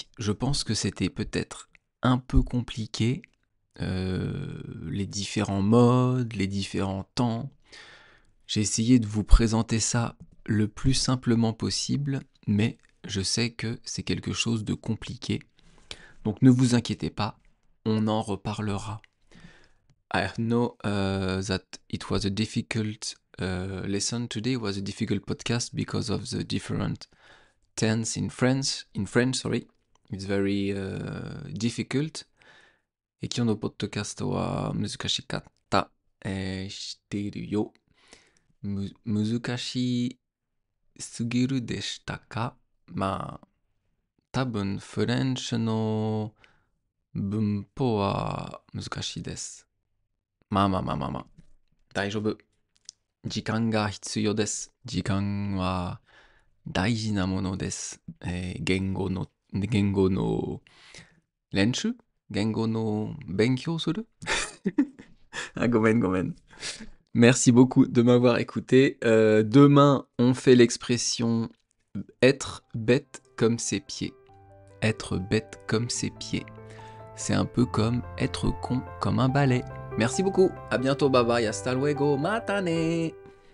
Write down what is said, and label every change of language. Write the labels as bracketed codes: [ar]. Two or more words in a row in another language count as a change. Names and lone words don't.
[fr] Je pense que c'était peut-être un peu compliqué, les différents modes, les différents temps. J'ai essayé de vous présenter ça le plus simplement possible, mais je sais que c'est quelque chose de compliqué. Donc ne vous inquiétez pas, on en reparlera. [en] I know that it was a difficult lesson today. It was a difficult podcast because of the different tense in French. It's very difficult. [ja] 今日のポッドキャストは難しかった、知っているよ。難しすぎるでしたか？まあ、多分フレンチの文法は難しいです。まあ。大丈夫。時間が必要です。時間は大事なものです。言語の練習言語の勉強するAh, gomen. [fr] Merci beaucoup de m'avoir écouté. Demain, on fait l'expression être bête comme ses pieds. être bête comme ses pieds. C'est un peu comme être con comme un balai. Merci beaucoup, à bientôt, [en] bye bye, [es] hasta luego, [fr] matane.